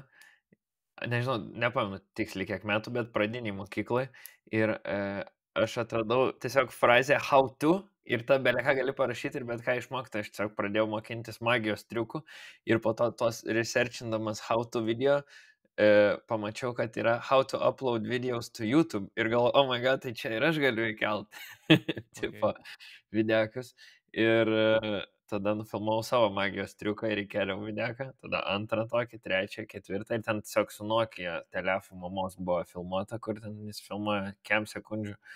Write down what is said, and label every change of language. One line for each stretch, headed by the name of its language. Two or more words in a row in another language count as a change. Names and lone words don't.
Lithuanian: Nežinau, nepamenu tiksliai kiek metų, bet pradiniai mokyklai. Ir aš atradau tiesiog frazę
English: how to
Lithuanian: ir tą beleką gali parašyti ir bet ką išmokti. Aš tiesiog pradėjau mokintis magijos triukų ir po to tos researchindamas
English: how to video
Lithuanian: pamačiau, kad yra
English: how to upload videos to YouTube
Lithuanian: ir galvoju,
English: oh my god,
Lithuanian: tai čia ir aš galiu įkelti tipo videokus. Ir tada nufilmavau savo magijos triuką ir įkėliau videoką, tada antrą tokį, trečią, ketvirtą ir ten tiesiog su Nokia telefonu mamos buvo filmuota, kur ten jis filmuoja kem sekundžių.